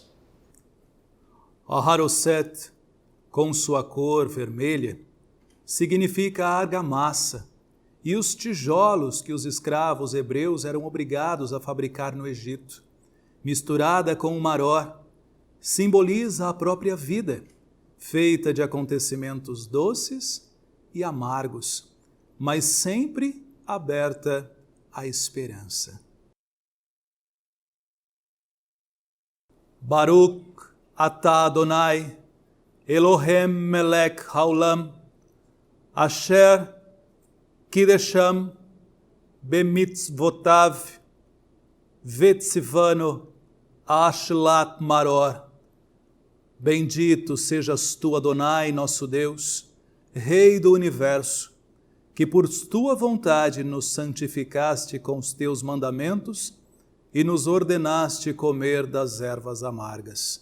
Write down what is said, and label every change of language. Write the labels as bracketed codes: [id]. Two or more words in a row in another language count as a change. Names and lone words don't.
[pt] A Haroset, com sua cor vermelha, significa a argamassa e os tijolos que os escravos hebreus eram obrigados a fabricar no Egito. Misturada com o maror, simboliza a própria vida, feita de acontecimentos doces e amargos, mas sempre aberta à esperança. [he] ברוך אתה אדוני, אלוהים מלך העולם, אשר קדשנו במצוותיו וציוונו אכילת מרור. [pt] Bendito sejas tu, Adonai, nosso Deus, Rei do Universo, que por tua vontade nos santificaste com os teus mandamentos e nos ordenaste comer das ervas amargas.